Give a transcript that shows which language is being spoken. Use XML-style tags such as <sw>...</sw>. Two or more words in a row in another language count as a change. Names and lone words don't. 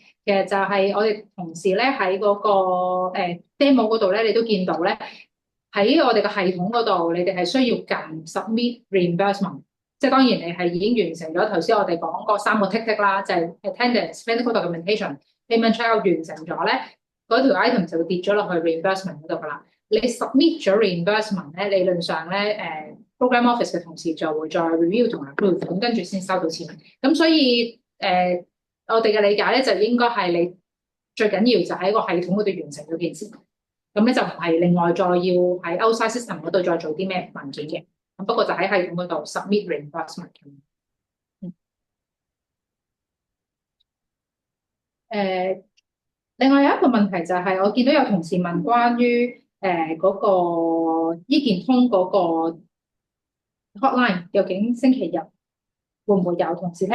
<yue>其實就係我哋同事咧喺嗰個demo 嗰度咧，你都見到咧喺我哋嘅系統嗰度，你哋係需要撳</yue> <en>submit reimbursement。</en> <yue>即係當然你係已經完成咗頭先我哋講嗰3個 tick 啦，就係</yue> <en>attendance、medical documentation、payment check</en> <yue>完成咗咧，嗰條 item 就會跌咗落去 reimbursement 嗰度噶啦。你 submit 咗 reimbursement 咧，理論上咧</yue> <en>program office</en> <yue>嘅同事就會再 review 同埋 approve，咁跟住先收到錢。咁所以我哋嘅理解咧就應該係你最緊要就喺個系統嗰度完成咗件事，咁咧就唔係另外再要喺</yue> <en>outside system</en> <yue>嗰度再做啲咩文件嘅。咁不過就喺系統嗰度</yue> <en>submit reimbursement。</en> <yue>另外有一個問題就係我見到有同事問關於嗰個醫健通嗰個 hotline 究竟星期日會唔會有同事聽？</yue>